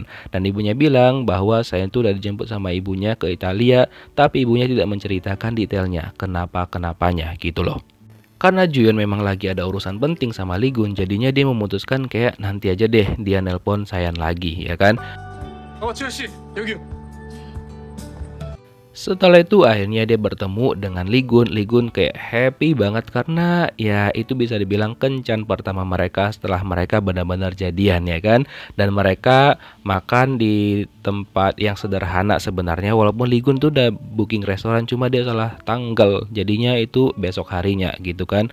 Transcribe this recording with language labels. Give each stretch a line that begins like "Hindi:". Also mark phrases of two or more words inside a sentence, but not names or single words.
Indonesian: Dan ibunya bilang bahwa Sayan itu udah dijemput sama ibunya ke Italia, tapi ibunya tidak menceritakan detailnya kenapanya gitu loh. Karena Juyeon memang lagi ada urusan penting sama Lee Gun, jadinya dia memutuskan kayak nanti aja deh dia nelpon Sayan lagi, ya kan?
Korean: 지현 씨, 여기요.
Indonesian: Setelah itu akhirnya dia bertemu dengan Lee Gun. Lee Gun kayak happy banget karena ya itu bisa dibilang kencan pertama mereka setelah mereka benar-benar jadian ya kan. Dan mereka makan di tempat yang sederhana sebenarnya, walaupun Lee Gun tuh udah booking restoran, cuma dia salah tanggal, jadinya itu besok harinya gitu kan.